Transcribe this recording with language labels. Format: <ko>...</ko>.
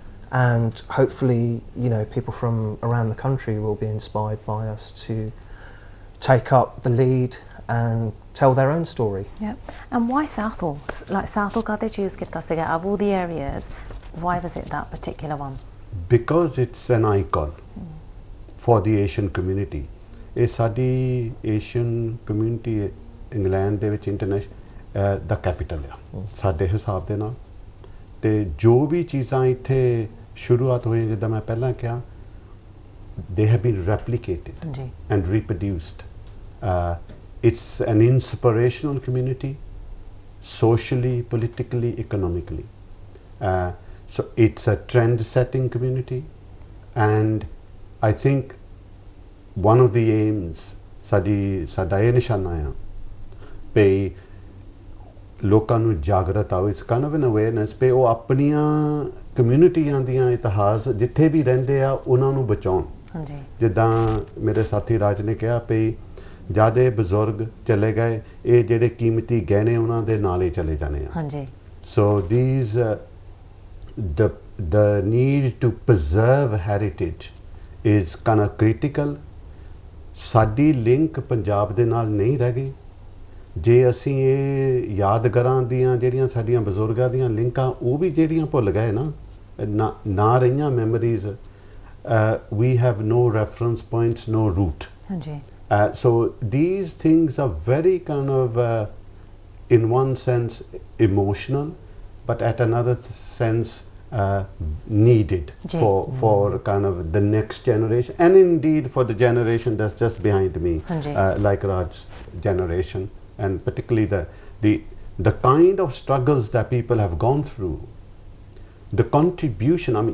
<en>And hopefully, you know, people from around the country will be inspired by us to take up the lead and tell their own story. Yeah. And why Southall? Like Southall</en> <pa>ka</pa> <en>they choose</en> <pa>kitta siga</pa> <en>of all the areas, why was it that particular one? Because it's an icon for the Asian community.</en> <pa>ਇਹ ਸਾਡੀ Asian community England ਦੇ ਵਿੱਚ international ਦਾ capital ਆ ਸਾਡੇ ਹਿਸਾਬ ਦੇ ਨਾਲ, ਤੇ ਜੋ ਵੀ ਚੀਜ਼ਾਂ ਇੱਥੇ ਸ਼ੁਰੂਆਤ ਹੋਈਆਂ, ਜਿੱਦਾਂ ਮੈਂ ਪਹਿਲਾਂ ਕਿਹਾ,</pa> <en>they have been replicated and reproduced. It's an inspirational community, socially, politically, economically. So it's a trend-setting community, and I think one of the aims</en> <pa>ਸਾਡਾ ਇਹ ਨਿਸ਼ਾਨਾ ਆ ਵੀ ਲੋਕਾਂ ਨੂੰ ਜਾਗਰਤ ਆਓ, ਇਸ</pa> <en>kind of an awareness</en> <pa>ਵੀ ਉਹ ਆਪਣੀਆਂ ਕਮਿਊਨਿਟੀਆਂ ਦੀਆਂ ਇਤਿਹਾਸ ਜਿੱਥੇ ਵੀ ਰਹਿੰਦੇ ਆ ਉਹਨਾਂ ਨੂੰ ਬਚਾਉਣ। ਜਿੱਦਾਂ ਮੇਰੇ ਸਾਥੀ ਰਾਜ ਨੇ ਕਿਹਾ ਵੀ ਜਿਆਦੇ ਬਜ਼ੁਰਗ ਚਲੇ ਗਏ, ਇਹ ਜਿਹੜੇ ਕੀਮਤੀ ਗਹਿਣੇ ਉਹਨਾਂ ਦੇ ਨਾਲ ਹੀ ਚਲੇ ਜਾਣੇ ਆ।</pa> <en>So these the need to preserve heritage is kind of critical.</en> <pa>ਸਾਡੀ ਲਿੰਕ ਪੰਜਾਬ ਦੇ ਨਾਲ ਨਹੀਂ ਰਹਿ ਗਈ। ਜੇ ਅਸੀਂ ਇਹ ਯਾਦਗਾਰਾਂ ਦੀਆਂ ਜਿਹੜੀਆਂ ਸਾਡੀਆਂ ਬਜ਼ੁਰਗਾਂ ਦੀਆਂ ਲਿੰਕਾਂ ਉਹ ਵੀ ਜਿਹੜੀਆਂ ਭੁੱਲ ਗਏ ਨਾ ਰਹੀਆਂ memories,</pa> <en>we have no reference points, no root. So these things are very kind of in one sense emotional, but at another sense needed for kind of the next generation, and indeed for the generation that's just behind me, like Raj's generation, and particularly the kind of struggles that people have gone through, the contribution.</en>